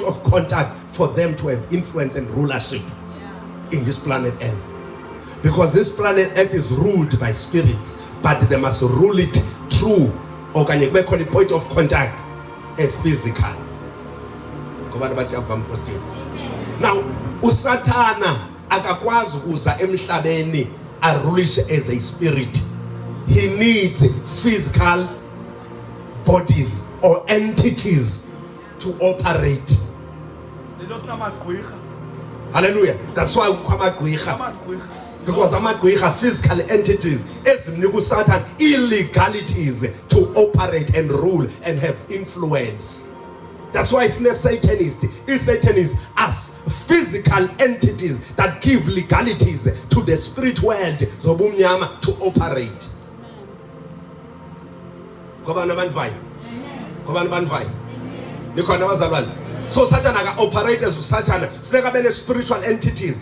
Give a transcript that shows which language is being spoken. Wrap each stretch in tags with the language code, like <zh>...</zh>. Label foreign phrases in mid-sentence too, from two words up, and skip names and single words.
<en>of contact for them to have influence and rulership in this planet earth, because this planet earth is ruled by spirits, but they must rule it through organic point of contact, a physical.</en> <xh>Now uSathana akakwazi ukuza emhlabeni arulishe</xh> <en>as a spirit. He needs physical bodies or entities to operate. Hallelujah. That's why because amagqwirha physical entities</en> <xh>ezimnika uSatan</xh> <en>illegalities to operate and rule and have influence. That's why it's not Satanist. It's Satanists as physical entities that give legalities to the spirit world to operate. So Satan operators with Satan</en> <xh>funeka bene</xh> <en>spiritual entities.</en>